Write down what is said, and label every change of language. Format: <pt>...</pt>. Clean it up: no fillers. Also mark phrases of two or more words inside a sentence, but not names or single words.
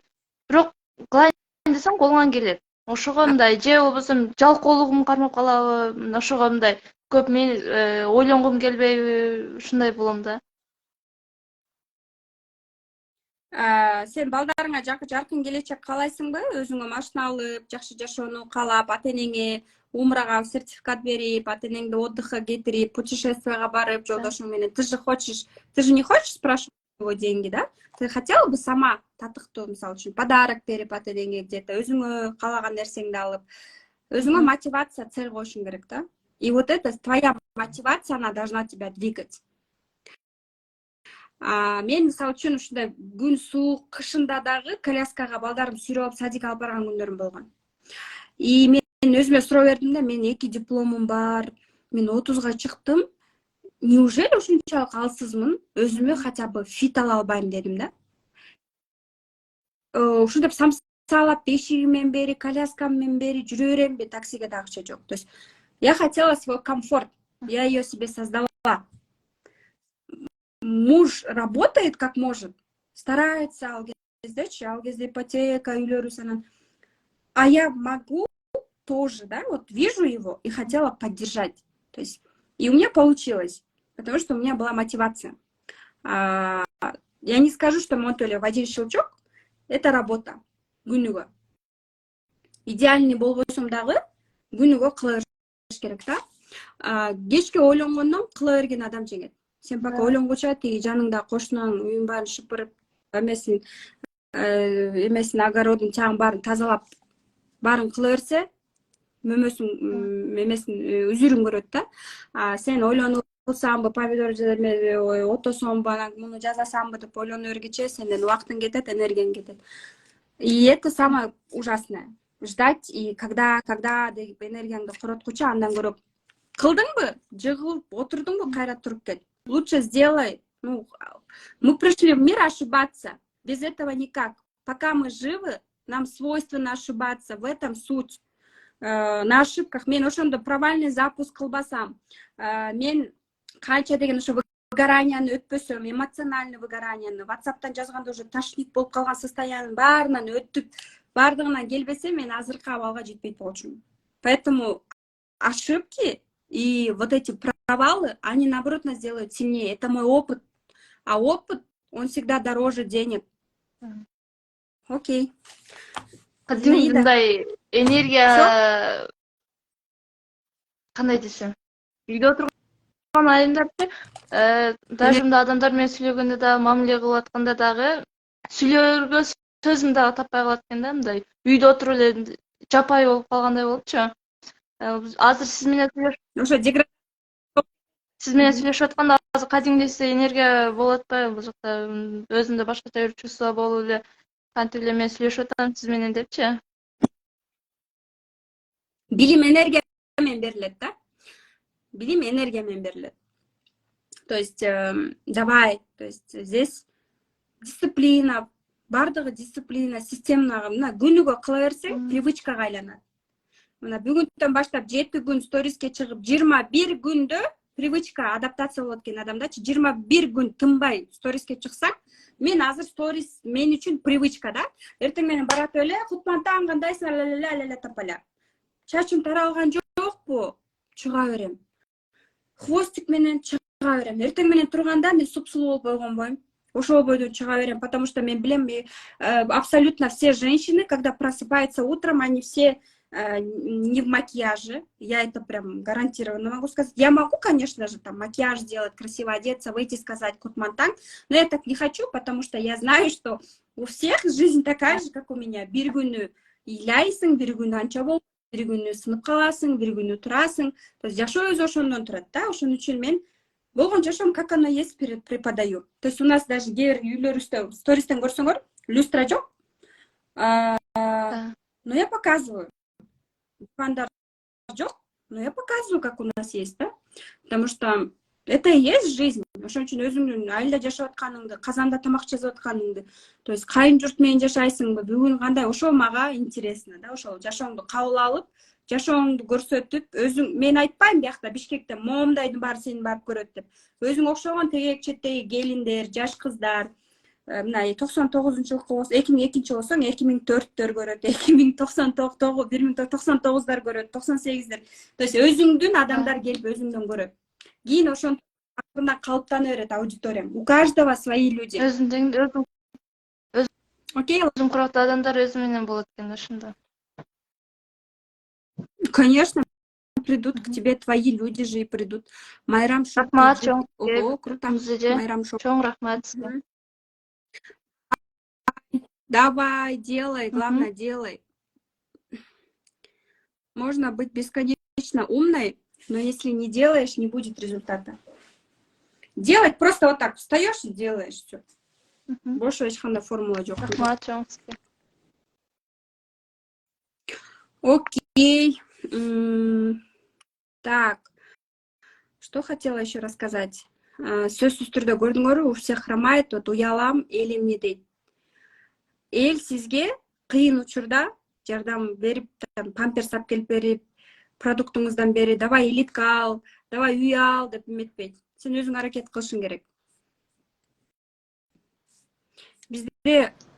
<ky>Бирок кылайын десем колуңан келет. Ошого мындай же болбосо жалкоолугум кармап калабы, ошого мындай көп мен ойлонгум келбейби, ушундай болом да. Сен балдарыңа жаркын келечек каалайсыңбы? Өзүңө машина алып, жакшы жашоону каалап, ата-энеңе умрага сертификат берип, ата-энеңди отдыхка кетирип, путешествияга барып, жолдошуң менен.</ky> <ru>Ты же не хочешь спрашивать его деньги, да? Ты хотела бы сама</ru> <ky>татыктуу, мисалы үчүн, подарок берип ата-энеңе где-то, өзүңө каалаган нерсеңди алып, өзүңө мотивация, цель коюшуң керек, да?</ky> <ru>И вот это твоя мотивация, она должна тебя двигать.</ru> <ky>Мен мисалы үчүн ушундай күн суук, кышында дагы коляскага балдарым сүйрөп алып садикке алып барган күндөрүм болгон. И мен өзүмө суроо бердим да, мен 2 дипломум бар, мен 30га чыктым. Неужели ушунчалык алсызмын? Өзүмө</ky> <ru>хотя бы</ru> <ky>фит ала албайм дедим да. Ушинтип самсалап бешигимен бери, коляскаммен бери жүрө беремби, таксиге да акча жок.</ky> <ru>То есть я хотела свой комфорт, я ее себе создала. Муж работает как может, старается,</ru> <ky>ал кезде ипотека, үйлөрү санан.</ky> <ru>А я могу тоже, да, вот вижу его и хотела поддержать. То есть, и у меня получилось, потому что у меня была мотивация. Я не скажу, что Монтоле в один щелчок, это работа,</ru> <ky>күнүгө. Идеальный болбосом дагы, күнүгө кыла бериш керек да. Кечке ойлонгондон кыла берген адам жеңет. Сен пока ойлонгуча тиги жаныңда кошунуң үйүн баарын шыпырып, эмесин огородун чагын баарын тазалап, баарын кыла берсе, мөмөсүн эмесин үзүрүн көрөт да. Сен ойлонуп кылсамбы, помидор отосомбу, анан муну жасасамбы деп ойлонуп бергенче сенден убактың кетет, энергияң кетет.</ky> <ru>И это самое ужасное. Ждать и когда</ru> <ky>деп энергияңды короткучу, андан көрө кылдыңбы, жыгылып отурдуңбу, кайра туруп кет.</ky> <ru>Лучше сделай. Ну, мы пришли в мир ошибаться. Без этого никак. Пока мы живы, нам свойственно ошибаться. В этом суть. На ошибках</ru> <ky>мен ошондо</ky> <ru>провальный запуск</ru> <ky>кылбасам, мен канча деген ошо выгоранияны өтпөсөм, эмоциональный выгоранияны WhatsApp'тан жазганда</ky> <ru>уже тошнит</ru> <ky>болуп калган состояниянын баарынан өтүп, бардыгынан келбесем, мен азыркы абалга жетпейт болчумун.</ky> <ru>Поэтому ошибки и вот эти провалы, они наоборот нас делают сильнее. Это мой опыт. А опыт, он всегда дороже денег. Окей.</ru> <ky>Кадимки мындай энергия кандай десем, үйдө отурган айымдарчы, даже мындай адамдар менен сүйлөгөндө да, мамиле кылып атканда дагы сүйлөөргө сөзүм дагы таппай калат экен да, мындай үйдө отуруп эле жапайы болуп калгандай болупчу. Азыр сиз менен сүйлөшүп атканда азыр кадимгидей энергия болуп атпайбы бул жакта, өзүмдө башкача бир чувство болуп эле кантип эле мен сүйлөшүп атам сиз менен депчи. Билим энергиямен берилет, да? Билим энергиямен берилет.</ky> <ru>То есть, давай, то есть здесь дисциплина,</ru> <ky>бардыгы дисциплина, системага, мына күнүгө кыла берсең, привычкага айланат. Мына бүгүндөн баштап 7 күн сториске чыгып, 21 күндө</ky> <ru>привычка, адаптация</ru> <ky>болот экен адамдачы. 21 күн тынбай сториске чыксаң, мен азыр сторис мен үчүн привычка, да? Эртең менен барат эле, кутмантаң кандайсың, ла тапала. Чачым таралган жокпу? Чыга берем. Хвостик менен чыга берем. Эртең менен турганда мен супсулуу болуп койгонбойм. Ошол бойдон чыга берем, потому что мен билем,</ky> <ru>абсолютно все женщины, когда просыпаются утром, они все не в макияже. Я это прям гарантированно могу сказать. Я могу, конечно же, там макияж сделать, красиво одеться, выйти сказать кутмантаң, но я так не хочу, потому что я знаю, что у всех жизнь такая же, как у меня.</ru> <ky>Бир күнү ыйлайсың, бир күнү анча болуп, бир күнү сынып каласың, бир күнү турасың.</ky> <ru>То есть</ru> <ky>жашоо өзү ошондон турат, да? Ошон үчүн мен болгон жашоом</ky> <ru>как оно есть преподаю. То есть у нас даже</ru> <ky>кээ бир үйлөрүбүздө стористен көрсөңөр, люстра жок.</ky> <ru>Но я показываю.</ru> <ky>Фандар жок,</ky> <ru>но я показываю, как у нас есть, да? Потому что это и есть жизнь.</ru> <ky>Ошон үчүн өзүңдүн айылда жашап атканыңды, казанда тамак жасап атканыңды,</ky> <ru>то есть</ru> <ky>кайын журт менен жашайсыңбы, бүгүн кандай, ошол мага интересно, да? Ошол жашооңду кабыл алып, жашооңду көрсөтүп, өзүң, мен айтпайм биякта Бишкекте моомдайдын баары сени барып көрөт деп. Өзүң окшогон тегек четтеги келиндер, жаш кыздар, мына 99-жылкы болсо, 2002 болсоң 2004-төр көрөт, 1999-дар көрөт, 98-дер. То есть өзүңдүн адамдар келип өзүңдөн көрөт. Кийин ошон акырында калыптана берет аудиторияң.</ky> <ru>У каждого свои люди. Окей,</ru> <ky>Өзүм курактуу адамдар өзү менен болот экен ошондо.</ky> <ru>конечно, придут к тебе твои люди же и придут. Майрам Шоп.</ru> <ky>Рахмат,</ky> <ru>Ого, круто. Майрам Шоп.</ru> <ky>Чоң рахмат сизге.</ky> <ru>Давай, делай, главное, делай. Можно быть бесконечно умной, но если не делаешь, не будет результата. Делать просто вот так, встаешь и делаешь все.</ru> <ky>Больше ешкандай формула жок. Рахмат, чоң сизге.</ky> <ru>Окей. Так, что хотела еще рассказать?</ru> <ky>Сөзсүз түрдө көрдүңөрбү,</ky> <ru>у всех хромает, вот</ru> <ky>уялам, элим не дейт. Эл сизге кыйын учурда жардам берип, памперс алып келип берип, продуктуңуздан бери, давай элитка ал, давай үй ал деп эметпейт. Сен өзүң аракет кылышың керек. Бизде</ky>